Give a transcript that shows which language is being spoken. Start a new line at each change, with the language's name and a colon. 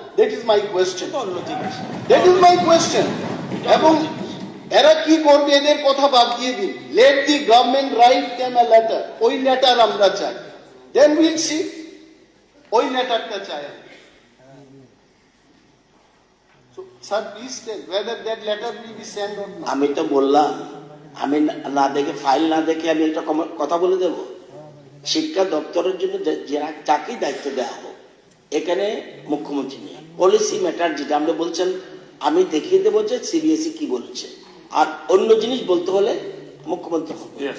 English: That is my question, that is my question.
Bangla: এবং এরা কি করবে এদের কথা বাদ দিয়ে দিন,
English: let the government write them a letter,
Bangla: ওই লেটার আমরা চাই,
English: then will see,
Bangla: ওই লেটারটা চাই।
English: Sir please tell whether that letter will be sent or not.
Bangla: আমি তো বললাম, আমি না দেখে, ফাইল না দেখে আমি একটা কথা বলে দেবো? শিক্ষা দপ্তরের জন্য যাকেই দায়িত্ব দেওয়া হোক, এখানে মুখ্যমন্ত্রী নিয়ে পলিসি ম্যাটার যেটা আমরা বলছেন, আমি দেখিয়ে দেবো যে সিবিএসই কি বলছে, আর অন্য জিনিস বলতে হলে মুখ্যমন্ত্রী হবে।